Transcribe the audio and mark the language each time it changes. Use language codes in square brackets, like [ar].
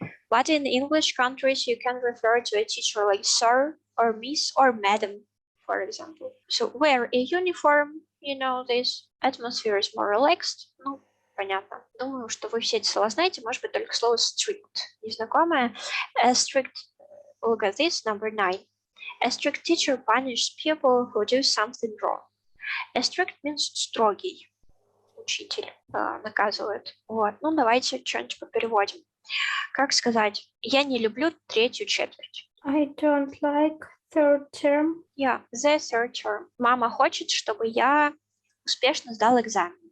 [en] But in English countries, you can refer to a teacher like sir or miss or madam, for example. So wear a uniform, you know, this atmosphere is more relaxed. [ru] Ну, понятно. Думаю, что вы все эти слова знаете, может быть, только слово strict незнакомое. [en] Strict, look at this, number 9. A strict teacher punishes people who do something wrong. A strict means строгий. [ru] Учитель наказывает. Вот. Ну, давайте что-нибудь попереводим. Как сказать? Я не люблю третью четверть. [en] I don't like third term. Yeah, the third term. [ru] Мама хочет, чтобы я успешно сдал экзамен.